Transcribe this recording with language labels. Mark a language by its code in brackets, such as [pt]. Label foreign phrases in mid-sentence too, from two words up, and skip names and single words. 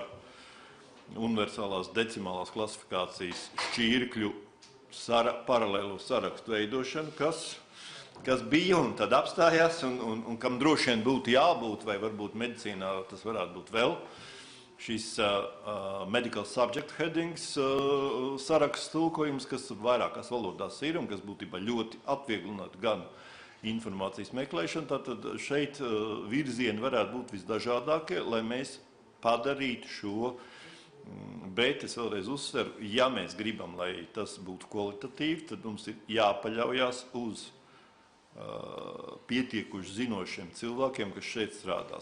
[lv] universālās decimālās klasifikācijas šķirkļu paralēlo sarakstu veidošanu, kas bija un tad apstājās un kam droši vien būtu jābūt, vai varbūt medicīnā tas varētu būt vēl, šis [en] medical subject headings [lv] saraksts tulkojums, kas vairākās valodās ir un kas būtībā ļoti atvieglinātu gan informācijas meklēšanu, tātad šeit virzieni varētu būt visdažādākie, lai mēs padarītu šo, bet es vēlreiz uzsveru, ja mēs gribam, lai tas būtu kvalitatīvi, tad mums ir jāpaļaujās uz pietiekuši zinošiem cilvēkiem, kas šeit strādās.